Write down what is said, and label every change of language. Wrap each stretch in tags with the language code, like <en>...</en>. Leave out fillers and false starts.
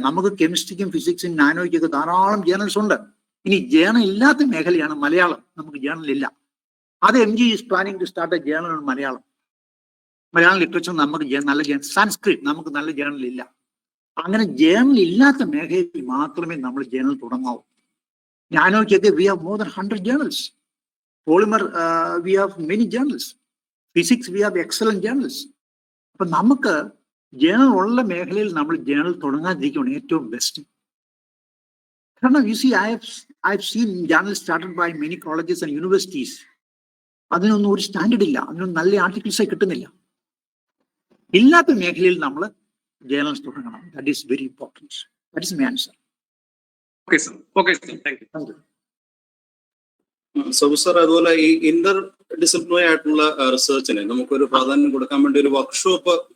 <ml>നമുക്ക് കെമിസ്ട്രിക്കും ഫിസിക്സും നാനോയ്ക്കൊക്കെ ധാരാളം ജേർണൽസ് ഉണ്ട്. ഇനി ജേർണൽ ഇല്ലാത്ത മേഖലയാണ് മലയാളം. നമുക്ക് ജേർണൽ ഇല്ല.</ml> <en>അത് MG is planning to start a journal on Malayalam literature.</en> <ml>നമുക്ക് നല്ല സാൻസ്ക്രിറ്റ് നമുക്ക് നല്ല ജേർണൽ ഇല്ല. അങ്ങനെ ജേർണൽ ഇല്ലാത്ത മേഖലയിൽ മാത്രമേ നമ്മൾ journal തുടങ്ങാവൂ. നാനോയ്ക്കൊക്കെ</ml> <en>We have more than 100 journals. Polymer, we have many journals. Physics, we have excellent journals.</en> <ml>അപ്പൊ നമുക്ക് ജേർണൽ ഉള്ള മേഖലയിൽ നമ്മൾ ജേർണൽ തുടങ്ങാതിരിക്കുകയാണ് ഏറ്റവും ബെസ്റ്റ്. കാരണം</ml> <en>I have seen journals started by many colleges and universities.</en> <ml>അതിനൊന്നും ഒരു സ്റ്റാൻഡേർഡ് ഇല്ല, അതിനൊന്നും നല്ല ആർട്ടിക്കിൾസേ കിട്ടുന്നില്ല. ഇല്ലാത്ത മേഖലയിൽ നമ്മൾ ജേർണൽസ് തുടങ്ങണം.</ml> <en>That is very important. That is my answer. Okay sir, thank you.</en> <ml>Sabu sir, അതുപോലെ ഈ ഇന്റർ ഡിസിപ്ലിനറി ആയിട്ടുള്ള റിസർച്ചിന് നമുക്കൊരു പ്രാധാന്യം കൊടുക്കാൻ വേണ്ടി ഒരു വർക്ക്ഷോപ്പ്</ml>